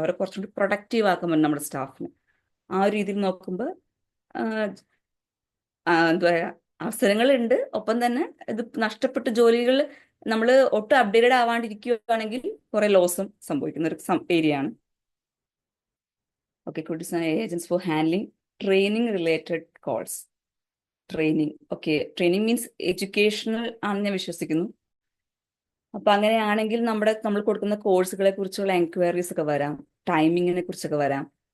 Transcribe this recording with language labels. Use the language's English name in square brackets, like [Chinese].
[Malayalam] അവരെ കുറച്ചുകൂടി പ്രൊഡക്റ്റീവ് ആക്കാൻ പറ്റും നമ്മുടെ സ്റ്റാഫിന്. ആ ഒരു രീതിയിൽ നോക്കുമ്പോൾ എന്താ പറയാ, അവസരങ്ങളുണ്ട്. ഒപ്പം തന്നെ ഇത് നഷ്ടപ്പെട്ട ജോലികൾ നമ്മൾ ഒട്ടും അപ്ഡേറ്റഡ് ആവാണ്ടിരിക്കുകയാണെങ്കിൽ കുറെ ലോസും സംഭവിക്കുന്ന ഒരു ഏരിയ ആണ്. [English] Okay, could design agents for handling training related calls. Training. Okay, training means educational [Malayalam] ആണെന്ന് ഞാൻ വിശ്വസിക്കുന്നു. അപ്പൊ അങ്ങനെയാണെങ്കിൽ നമ്മൾ കൊടുക്കുന്ന കോഴ്സുകളെ കുറിച്ചുള്ള എൻക്വയറീസ് ഒക്കെ വരാം, ടൈമിങ്ങിനെ കുറിച്ചൊക്കെ വരാം.